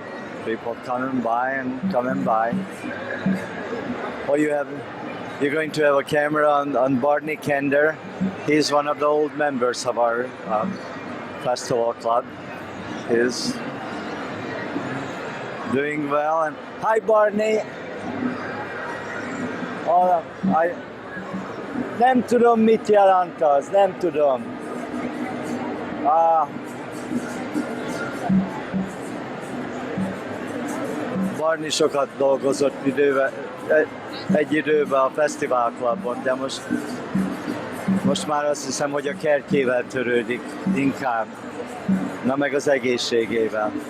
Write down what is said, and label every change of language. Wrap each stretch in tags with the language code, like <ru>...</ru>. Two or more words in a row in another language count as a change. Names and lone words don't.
<en>People coming by and coming by. Oh, you're going to have a camera on Barney Kender. He's one of the old members of our festival club. He's doing well. And hi, Barney.</en> <hu>Oh, nem tudom, mit jelent az, nem tudom. Barney sokat dolgozott egy időben a Fesztivál Clubon, de most már azt hiszem, hogy a kertjével törődik inkább, na meg az egészségével.</hu>